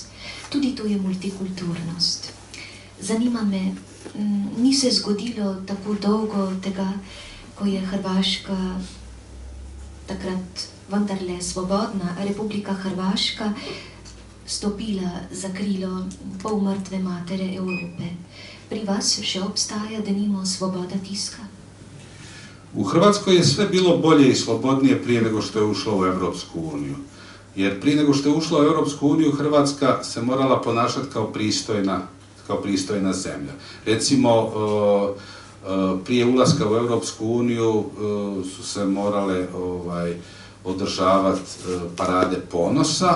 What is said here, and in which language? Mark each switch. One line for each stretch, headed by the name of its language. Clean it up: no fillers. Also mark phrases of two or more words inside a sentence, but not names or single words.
Slovenian: Tudi to je multikulturnost. Zanima me, ni se zgodilo tako dolgo tega, ko je Hrvaška, takrat vendarle svobodna Republika Hrvaška, stopila za krilo polmrtve matere Evrope. Pri vas še obstaja, denimo, svoboda tiska?
Croatian: U Hrvatskoj je sve bilo bolje i slobodnije prije nego što je ušla u Europsku uniju. Jer prije nego što je ušla u Europsku uniju, Hrvatska se morala ponašati kao pristojna zemlja. Recimo, prije ulaska u Europsku uniju su se morale održavati parade ponosa.